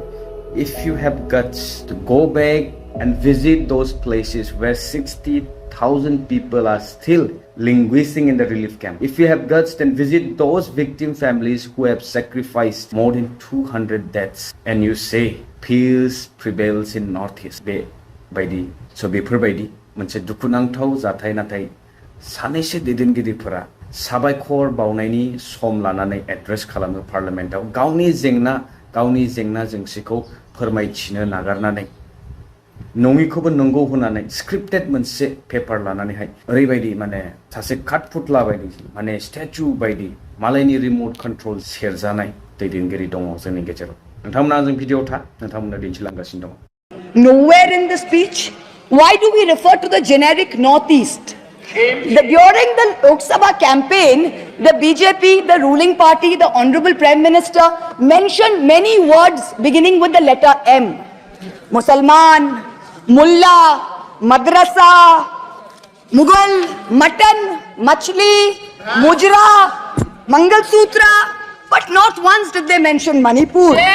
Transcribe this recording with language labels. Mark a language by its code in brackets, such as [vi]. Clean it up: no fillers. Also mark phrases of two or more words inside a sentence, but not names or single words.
[en] If you have guts to go back and visit those places where 60,000 people are still languishing in the relief camp. If you have guts, then visit those victim families who have sacrificed more than 200 deaths. And you say, peace prevails in Northeast. [brx] Baidi. So befoरबायदि मोनसे दुखुनांथाव जाथाय नाथाय सानैसो दैदेनगिरिफोरा साबायखर बावनायनि सम लानानै एड्रेस खालामो पार्लियामेन्टआव गावनि जेंना जेंसिखौ फोरमायथिनो नागारनानै नङिखौबो नंगौ होनानै स्क्रिप्टेड मोनसे पेपार लानानैहाय ओरैबायदि माने सासे काटफुटला बायदि माने स्टेचु बायदि मालायनि [en] remote control [brx] सेरजानाय दैदेनगिरि दङ जोंनि गेजेराव नोंथांमोना जों भिडिअ था नोंथांमोना दिन्थिलांगासिनो दङ [en] Nowhere in the speech. Why do we refer to the generic Northeast? During the Lok Sabha campaign, the BJP, the ruling party, the Honorable Prime Minister mentioned many words beginning with the letter M. Musalman, Mullah, Madrasa, Mughal, Mutton, Machli, Mujra, Mangal Sutra, but not once did they mention Manipur.